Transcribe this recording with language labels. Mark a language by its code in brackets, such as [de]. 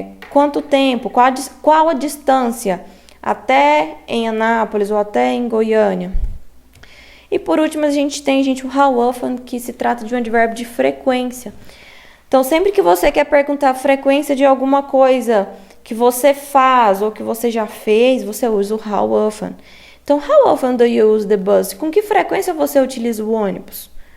[pt] Quanto tempo, qual a distância até em Anápolis ou até em Goiânia. E por último, a gente tem, o how often, que se trata de um advérbio de frequência. Então, sempre que você quer perguntar a frequência de alguma coisa que você faz ou que você já fez, você usa o how often. [en] Então, how often do you use the bus? [pt] Com que frequência você utiliza o ônibus?